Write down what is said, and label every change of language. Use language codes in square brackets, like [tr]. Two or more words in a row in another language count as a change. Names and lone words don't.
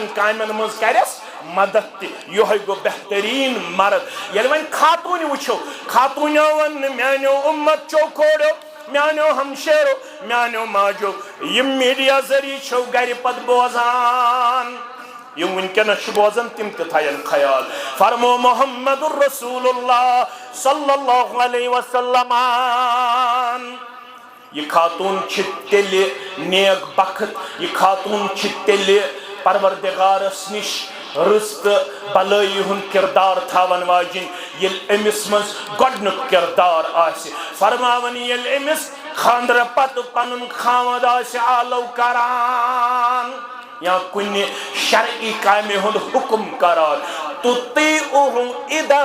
[ks] کامن مز کرس مدد یہ گو بہترین مرد یل ون خاتون وچھو خاتون ون میانو امت چو کھوڑو میانو ہمشیرو میانو ماجو یم میڈیا ذریعہ چھو گر پت بوزان یم ونکس بوزان تم تھین خیال فرمو محمد الرسول اللہ [ar] صلی اللہ علیہ وسلم [ks] یہ خاتون تیل نیک بخت یہ خاتون تیل پروردگارس نش رست بلائی ہن کردار تھاون واجن یل امس مز گۄڈنیُک کردار آسہِ فرماون یل امس خاندر پتہ پنن خاوند آسہِ آلو کران یا کن شرعی کامہ ہند حکم کران [ar] تطیعوہ اذا